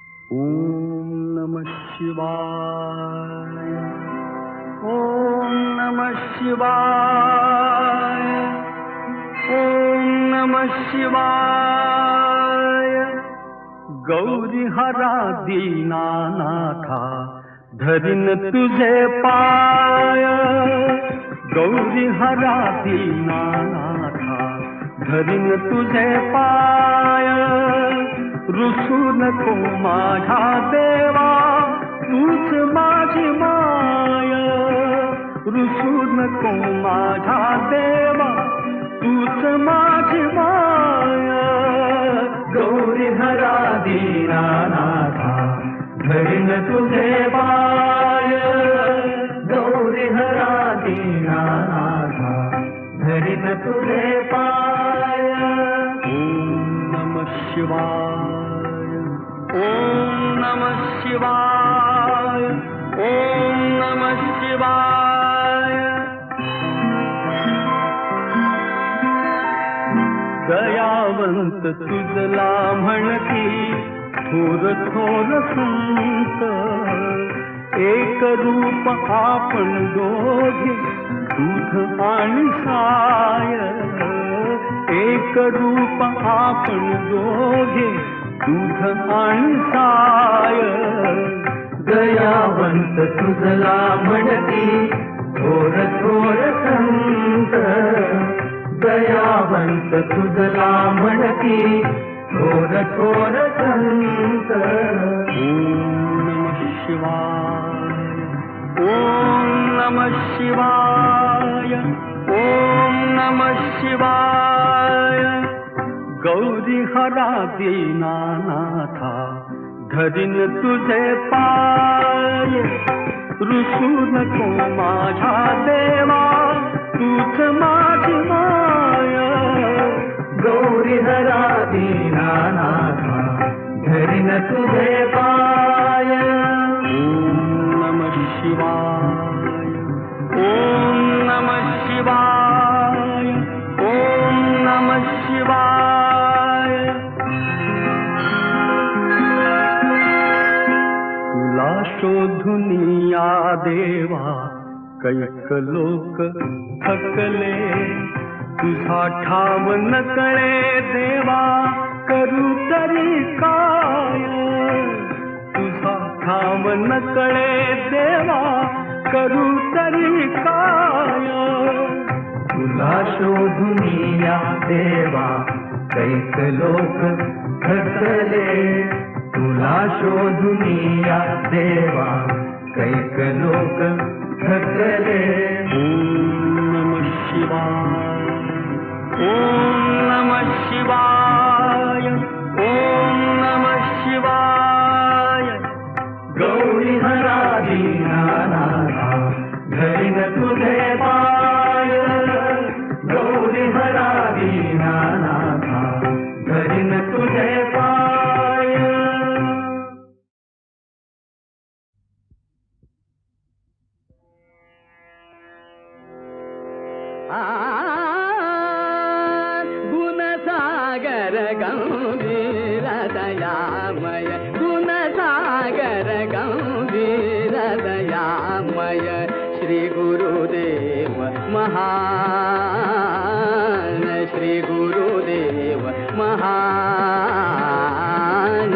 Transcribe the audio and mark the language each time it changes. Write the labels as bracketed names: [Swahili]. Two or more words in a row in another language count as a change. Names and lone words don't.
[Sanskrit] ओम नमः शिवाय. ओम नमः शिवाय. ओम नमः शिवाय. [Marathi] गौरी हरा दीनानाथा धरिन तुझे पाय. गौरी हरा दीनानाथा धरिन तुझे पाय. रुसू नको माझ्या देवा तूच माझी माय. रुसू नको माझ्या देवा तूच माझी माय. गौरी हरा दीनानाथा धरिन तुझे पाय. गौरी हरा दीनानाथा धरिन तुझे पाय. [Sanskrit] ओम नमः शिवाय. ओम नमः शिवाय. ओम नमः शिवाय. [Marathi] दयावंत तुझला म्हणती थोर थोर संत. एक रूप आपण दोघे दूध आणि साय. एक रूप आपण दोघे दूध आणि साय. दयावंत तुझला म्हणती थोर थोर संत. दयावंत तुझला म्हणती थोर थोर संत. [Sanskrit] ओम नमः शिवाय. ओम नमः शिवाय. ओम नमः शिवाय. [Marathi] गौरी हरा दीनानाथा धरिन तुझे पाय. रुसू नको माझ्या देवा तूच माझी माय. गौरी हरा दीनानाथा धरिन तुझे पाय. [Sanskrit] ओम नमः शिवाय. ओम नमः शिवाय. ओम नमः शिवाय. [Marathi] तुला शोधून या देवा कैक लोक थकले. तुझा ठाव न कळे देवा करू तरी काय. तुझा ठाव न कळे देवा करू तरी काय. तुला शोधून या देवा कैक लोक थकले. तुला शोधून या देवा कैक लोक थकले. [Sanskrit] ओम नमः शिवाय. ओम नमः शिवाय. ओम नमः शिवाय. [Marathi] गौरी हरा दीनानाथा धरिन तुझे पाय. गौरी हरा दीनानाथा धरिन तुझे पाय. गुणसागर गंभीर दयामय. गुणसागर गंभीर दयामय. श्री गुरुदेव महान. श्री गुरुदेव महान.